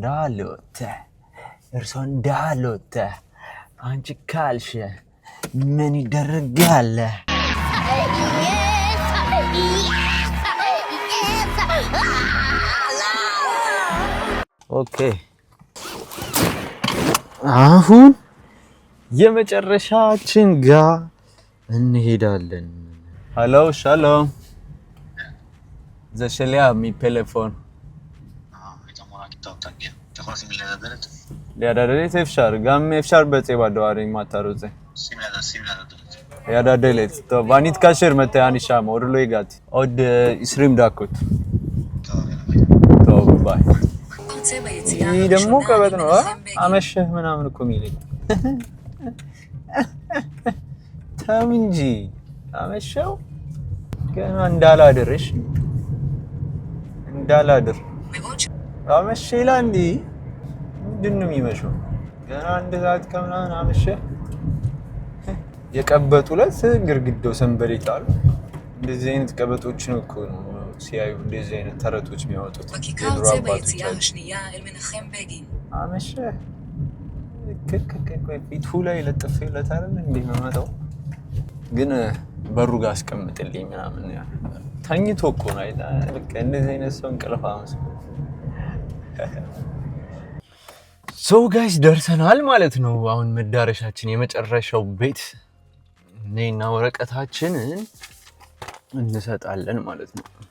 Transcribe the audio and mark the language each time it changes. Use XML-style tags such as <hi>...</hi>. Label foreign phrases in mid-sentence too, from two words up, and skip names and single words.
<am>እንዳሉት አንቺ ካልሽ ምን ይደረጋል ኦኬ አሁን የመጨረሻችን ጋር እንሄዳለን</am> <he>הלו שלום זה שליח מי טלפון ליד אפשר, גם אפשר בצבע דוארים מה אתה רוצה. שים ליד הדלת. ליד הדלת, טוב, אני אתקשר מתי אני שם, עוד לא הגעתי. עוד 20 דקות. טוב, ביי.</he> <am>היא ደግሞ ከበት ነው አመሸህ ምናምን እኮ የሚለኝ ተው እንጂ አመሸው ገና እንዳላድርሽ እንዳላድር አመሸህ ይላል እንዴ ምንድን ነው የሚመሸው ገና አንድ ሰዓት ከምናምን አመሸ። የቀበጡለት ግርግዳው ሰንበሌጥ አሉ። እንደዚህ አይነት ቀበጦችን እኮ ነው ሲያዩ እንደዚህ አይነት ተረቶች የሚያወጡት።</am> <he>בכיכר זה ביציאה השנייה אל מנחם בגין.</he> <am>አመሸ ፊቱ ላይ ለጥፌለታል እንዴ መመጣው ግን በሩ ጋር አስቀምጥልኝ ምናምን ያ ተኝቶ እኮ ነው በቃ እንደዚህ አይነት ሰው እንቅልፍ አመሰ</am> <en>so guys</en> <am>ደርሰናል ማለት ነው። አሁን መዳረሻችን የመጨረሻው ቤት ነይና ወረቀታችንን እንሰጣለን ማለት ነው።</am>